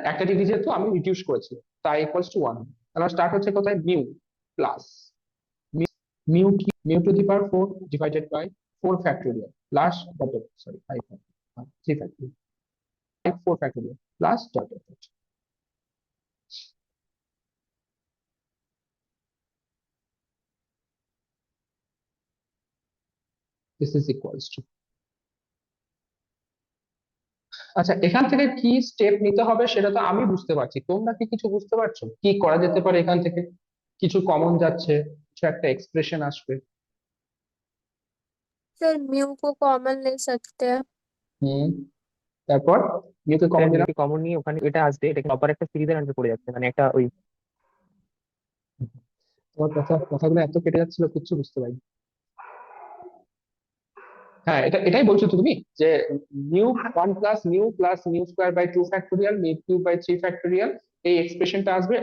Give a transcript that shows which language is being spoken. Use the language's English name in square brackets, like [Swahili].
[Bangla] একটা ডিগ্রি যেহেতু আমি রিডিউস করেছি, তো আই ইকুয়ালস টু ওয়ান। তাহলে স্টার্ট হচ্ছে কোথায়, মিউ প্লাস মিউ কি, mu to the power four divided by four factorial plus dot, sorry five, three factorial, four factorial plus dot, [English] This is equals to. [Bangla] আচ্ছা, এখান থেকে কি step নিতে হবে সেটা তো আমি বুঝতে পারছি, তোমরা কি কিছু বুঝতে পারছো কি করা যেতে পারে? এখান থেকে কিছু কমন যাচ্ছে, কিছু একটা এক্সপ্রেশন আসবে। [Hindi] सर म्यू को कॉमन ले सकते हैं। [Bangla] হুম, তারপর মিউকে স্যার কমন দিলাম। মিউকে কমন নিয়ে ওখানে এটা আসবে, এটা প্রপার একটা সিরিজের আন্ডার পড়ে যাচ্ছে, মানে একটা ওই। তোমার কথাগুলো এত কেটে যাচ্ছিল, কিচ্ছু বুঝতে পারিনি। হ্যাঁ, এটাই বলছো তো তুমি, যে mu one plus mu square by two factorial mu cube by three factorial, এই এক্সপ্রেশনটা আসবে।